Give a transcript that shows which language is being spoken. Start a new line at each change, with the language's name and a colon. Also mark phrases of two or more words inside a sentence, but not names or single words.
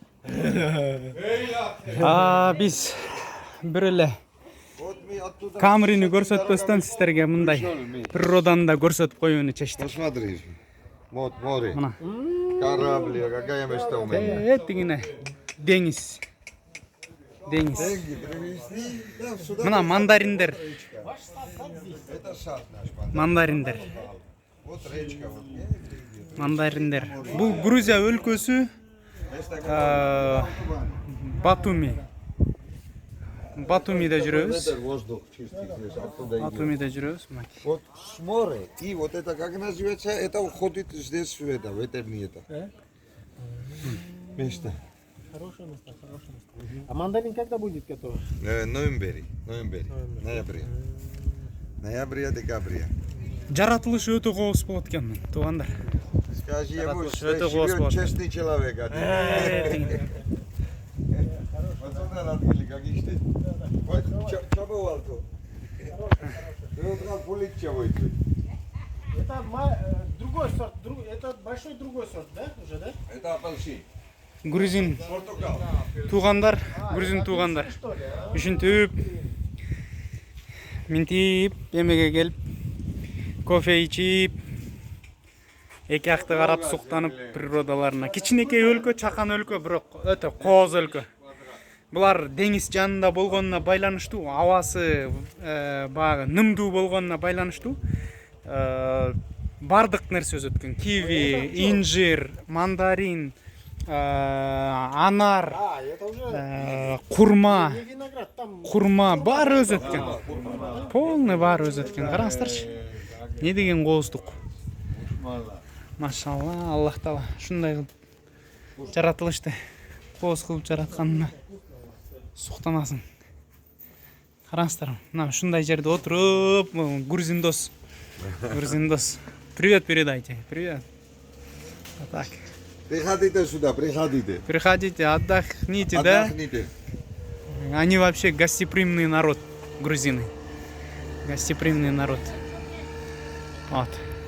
Kyrgyz: Биз бир эле Камрини көрсөтпөстөн сиздерге мындай природаны да көрсөтүп коюуну чечтик.
Russian: Посмотри. Вот море. Корабли, какая мечта у меня.
Kyrgyz: Этигине деңиз. Деңиз.
Russian: Деньги привезли. Да, сюда.
Kyrgyz: Мына мандариндер.
Russian: Это сад наш.
Kyrgyz: Мандариндер.
Russian: Вот речка. Вот.
Kyrgyz: Мандариндер. Бул Грузия өлкөсү Батуми. Батумиде жүрөбүз.
Russian: Это воздух чистый здесь. Оттуда идет.
Kyrgyz: Батумиде жүрөбүз.
Russian: Вот с моря. И вот это как называется? Это уходит здесь в это, в этом это. Место. Хорошее место, хорошее место. А мандарин когда будет готов? Ноябрь. Ноябрь, декабрь.
Kyrgyz: Жаратылышы өтө кооз болот экен туугандар.
Russian: Скажи ему, что это Господь. живет честный человек. Вот сюда открыли, как ищете. Вот, что бывало тут? Ты утром полегче выйти. Это другой сорт, это большой другой сорт, да? Уже, да? Это апельсин. Грузин Португал.
Kyrgyz: туугандар, грузин туугандар. Ушинтип минтип эмеге келип кофе ичип эки акты карап суктанып природаларына. Кичинекей өлкө, чакан өлкө, бирок өтө кооз өлкө. Булар деңиз жанында болгонуна байланыштуу, абасы баягы нымдуу болгонуна байланыштуу бардык нерсе өсөт экен. Киви, инжир, мандарин, анар,
Russian: Это уже курма, не виноград, там
Kyrgyz: курма баары өсөт экен. Полный баары өсөт экен. Караңыздарчы. Не деген кооздук. Машалла, Аллах Таала ушундай кылып жаратылышты кооз кылып жаратканына суктанасың. Караңыздар, мына ушундай жерде отуруп, грузин дос.
Russian: Привет передайте. Привет. Вот так. Приходите сюда, приходите. Приходите, отдохните, да? Отдохните. Они вообще гостеприимный народ, грузины. Гостеприимный народ. Вот.